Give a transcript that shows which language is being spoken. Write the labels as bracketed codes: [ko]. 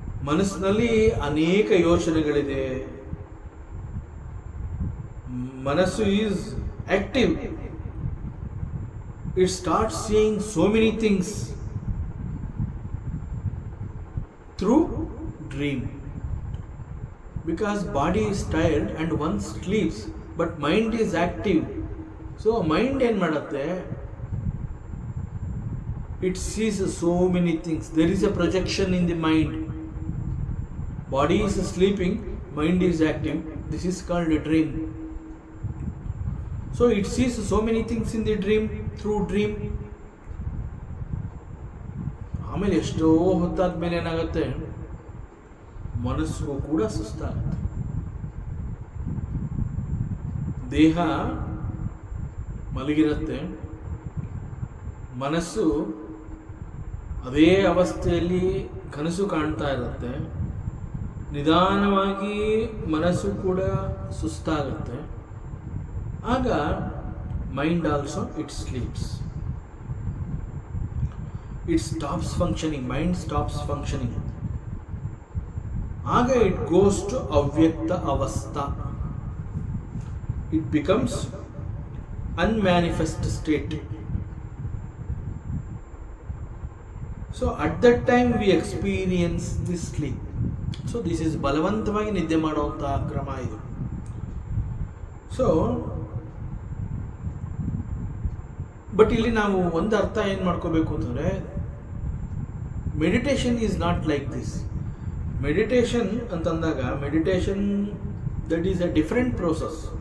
[kn] ಮನಸ್ಸಿನಲ್ಲಿ ಅನೇಕ ಯೋಚನೆಗಳಿದೆ, ಮನಸ್ಸು [en] Is active. It start seeing so many things through dream. Because body is tired and one sleeps, but mind is active. So mind [kn] ಏನು ಮಾಡುತ್ತೆ, [en] it sees so many things. There is a projection in the mind. Body is sleeping, mind is active. This is called a dream. So it sees so many things in the dream, through dream. [kn] ಆಮೇಲೆ ಎಷ್ಟೋ ಹೊತ್ತಾದ ಮೇಲೆ ಏನಾಗುತ್ತೆ, ಮನಸ್ಸು ಕೂಡ ಸುಸ್ತಾಗುತ್ತೆ. ದೇಹ ಮಲಗಿರುತ್ತೆ, ಮನಸ್ಸು ಅದೇ ಅವಸ್ಥೆಯಲ್ಲಿ ಕನಸು ಕಾಣ್ತಾ ಇರುತ್ತೆ. ನಿಧಾನವಾಗಿ ಮನಸ್ಸು ಕೂಡ ಸುಸ್ತಾಗುತ್ತೆ. [en] ಆಗ mind also it sleeps. It stops functioning, mind stops functioning. [kn] Aga [en] it goes to avyakta avastha. It becomes unmanifest state. So at that time we experience this sleep. So this is [kn] ಬಲವಂತವಾಗಿ ನಿದ್ದೆ ಮಾಡುವಂಥ ಕ್ರಮ ಇದು. [en] so but [kn] ಇಲ್ಲಿ ನಾವು ಒಂದು ಅರ್ಥ ಏನು ಮಾಡ್ಕೋಬೇಕು ಅಂತಂದರೆ, [en] Meditation is not like this. Meditation [kn] ಅಂತಂದಾಗ, [en] Meditation that is a different process.